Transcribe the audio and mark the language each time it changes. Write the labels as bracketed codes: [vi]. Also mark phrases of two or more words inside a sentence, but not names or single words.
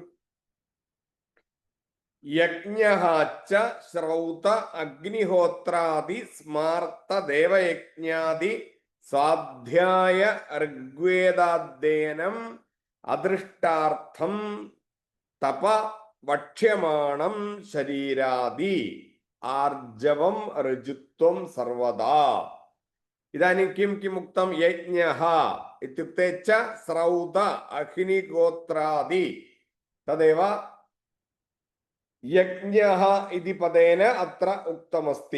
[sa] यज्ञः च श्रौत अग्निहोत्रादि स्मार्त देवयज्ञादि स्वाध्याय ऋग्वेदाध्ययनम् अदृष्टार्थं तप വക്ഷ്യമാണം ശരീരാദി ആർജവം ഋജുത്വം സർവദാ. ഇതാനും കിം കിം ഉക്തം യജ്ഞഃ ഇത്യുക്തെ ച ശ്രൗത അഗ്നിഗോത്രാദി തദേവ യജ്ഞഃ ഇതി പദേന അത്ര ഉക്തമസ്തി.